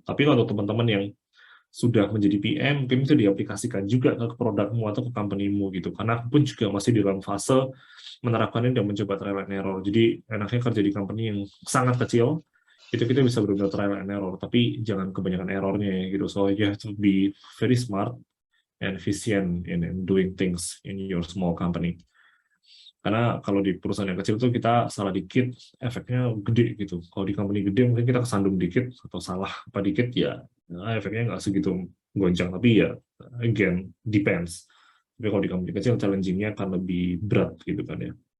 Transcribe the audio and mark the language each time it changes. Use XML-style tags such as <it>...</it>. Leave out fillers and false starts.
<id>Tapi kalau teman-teman yang sudah menjadi PM, mungkin itu diaplikasikan juga ke produkmu atau ke company-mu gitu. Karena aku pun juga masih di dalam fase menerapkan ini dan mencoba</id> <en>trial and error.</en> <id>Jadi enaknya kerja di company yang sangat kecil, itu kita bisa benar-benar</id> <en>trial and error,</en> <id>tapi jangan kebanyakan errornya ya gitu.</id> <en>So you have to be very smart and efficient in doing things in your small company.</en> <id>Karena kalau di perusahaan yang kecil tuh kita salah dikit, efeknya gede gitu. Kalau di company gede mungkin kita kesandung dikit atau salah apa dikit ya, efeknya nggak segitu gonjang. Tapi ya,</id> <en>again, depends.</en> <id>Tapi kalau di company kecil, challenging-nya akan lebih berat gitu kan ya.</id>